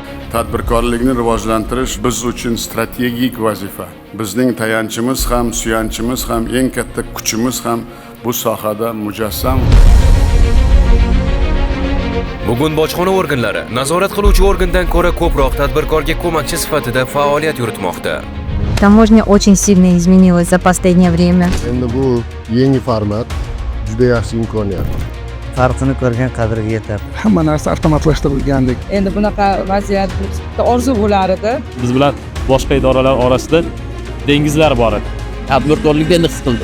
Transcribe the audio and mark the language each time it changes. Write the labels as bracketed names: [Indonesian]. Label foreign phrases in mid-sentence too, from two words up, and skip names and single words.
[Uzbek] Tadbirkorlikni rivojlantirish biz uchun strategik vazifa. Bizning tayanchimiz ham, suyanchimiz ham, eng katta kuchimiz ham bu sohada mujassam. Bugun bojxona organlari nazorat qiluvchi organdan ko'ra ko'proq tadbirkorga ko'makchi sifatida faoliyat yuritmoqda. [Russian] Taможня очень сильно изменилась за последнее время. [Uzbek] Endi bu yangi format, juda yaxshi imkoniyat. Farqini ko'rgan qadriga yetadi. Hamma narsa avtomatlashtirilgandek. Endi bunaqa vaziyat orzu bo'lar edi. Biz bilan boshqa idoralar orasida dengizlar bor edi. Tadbirkorlikda endi his qildi.